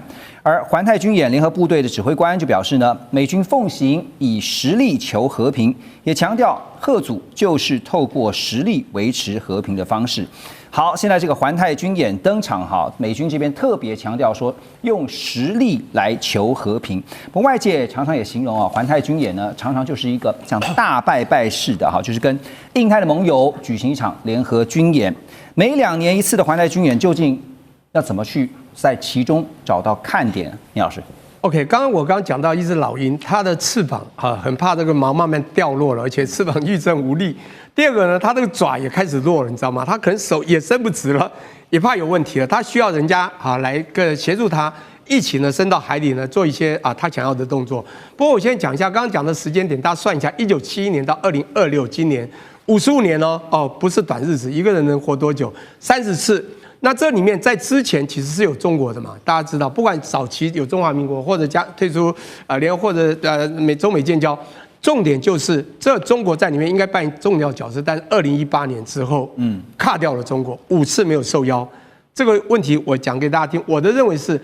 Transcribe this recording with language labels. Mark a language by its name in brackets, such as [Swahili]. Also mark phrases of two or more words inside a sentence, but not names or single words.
[Chinese] 而環太軍演聯合部隊的指揮官就表示呢，美軍奉行以實力求和平，也強調嚇阻就是透過實力維持和平的方式。好，現在這個環太軍演登場哈，美軍這邊特別強調說用實力來求和平。不過外界常常也形容啊，環太軍演呢常常就是一個像大拜拜式的哈，就是跟印太的盟友舉行一場聯合軍演。每2年一次的環太軍演，究竟要怎麼去在其中找到看點？聂老師。 OK， 我剛講到一只老鷹，它的翅膀很怕這個毛慢慢掉落了，而且翅膀育正無力。第二個呢，它這個爪也開始弱了，你知道嗎？它可能手也伸不直了，也怕有問題了。它需要人家來協助它一起呢伸到海裡呢做一些他想要的動作。不過我先講一下剛剛講的時間點，大家算一下，1971年到2026，今年55年哦，不是短日子，一個人能活多久？30次。那這裡面在之前其實是有中國的嘛，大家知道，不管早期有中華民国或者退出聯合或者中美建交，重點就是這中國在裡面應該扮演重要角色，但是2018年之後，卡掉了中國5次沒有受邀，這個問題我講給大家聽，我的認為是。